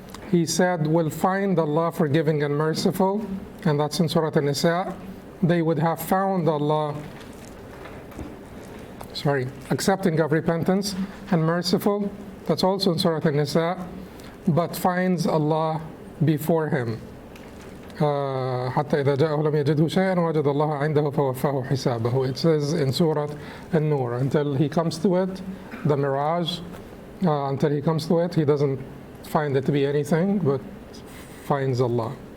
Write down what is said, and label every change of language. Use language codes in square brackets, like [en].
[en] He said, will find Allah forgiving and merciful, and that's in Surah An-Nisa. They would have found Allah accepting of repentance and merciful. That's also in Surah An-Nisa. But finds Allah before him. [ar] حتى إذا جاءه لم يجده شيئا وجد الله عنده فوفاه حسابه. [en] It says in Surah An-Nur, until he comes to it, the mirage, until he comes to it, he doesn't find it to be anything, but finds Allah.